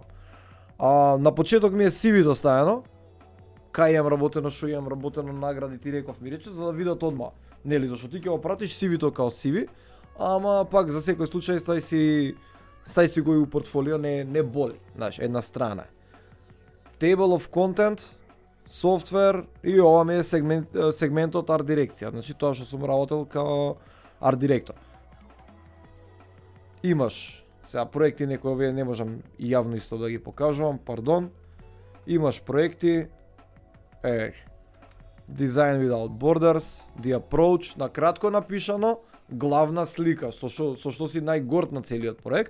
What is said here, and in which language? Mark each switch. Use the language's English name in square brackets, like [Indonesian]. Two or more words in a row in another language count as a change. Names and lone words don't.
[Macedonian] На почеток ми е CV-то ставено, кај имам работено, што имам работено, награди ти реков ми рече, за да видат одма. Нели, зашто ти ќе го пратиш CV-то као CV, ама пак за секој случај стај си го и у портфолио, не боли, знаеш, една страна е. [English] Table of content, [Macedonian] софтвер и ова ми е сегментот арт дирекција, значи тоа што сум работел као арт директор. Имаш сега проекти, некои овие не можам и јавно исто да ги покажувам, пардон. Имаш проекти, Design Without Borders, The Approach, на кратко напишано, главна слика, со што си најгорд на целиот проект.